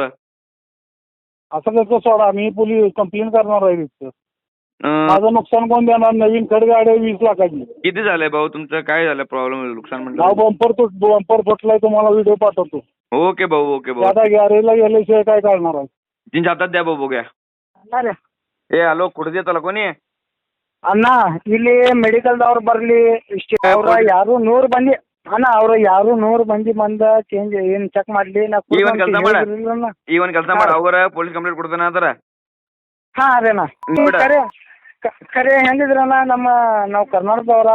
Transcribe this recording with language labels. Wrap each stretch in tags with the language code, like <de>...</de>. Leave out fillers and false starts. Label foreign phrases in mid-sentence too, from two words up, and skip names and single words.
<mr>असं कसं सोडा? मी</mr> <en>police complaint</en> <mr>करणार आहे तिथं. माझं नुकसान कोण देणार? नवीन खड गाडी 20 लाखाची. किती झालंय भाऊ तुमचं? काय झालं प्रॉब्लेम? नुकसान म्हणलं? बंपर फुटलाय. तुम्हाला व्हिडिओ पाठवतो. ओके भाऊ, ओके भाऊ. आता गॅरेजला गेल्याशिवाय काय करणार आहे? तीनच्या हातात द्या भाऊ, बघूया.</mr> <kn>ಏ ಹಲೋ, ಕುಡ್ದಿತ್ತಲ್ಲ ಕೊನಿ ಅಣ್ಣ. ಇಲ್ಲಿ ಮೆಡಿಕಲ್ದವ್ರು ಬರ್ಲಿ ಇಷ್ಟೇ. ಅವ್ರ ಯಾರು 100 ಮಂದಿ ಅಣ್ಣ, ಅವ್ರು ಯಾರು 100 ಮಂದಿ ಬಂದ ಚೇಂಜ್ ಏನ್ ಚೆಕ್ ಮಾಡ್ಲಿ. ಈ ಒಂದ್ ಕೆಲಸ ಮಾಡ, ಅವ್ರ</kn> <en>police complaint</en> <kn>ಕೊಡ್ತಾನ ಅಂತಾರ. ಹಾ ಅದೇ ಅಣ್ಣ. ಖರೆ ಹೆಂಗಿದ್ರಣ್ಣ, ನಾವು ಕರ್ನಾಟಕದವ್ರ.</kn>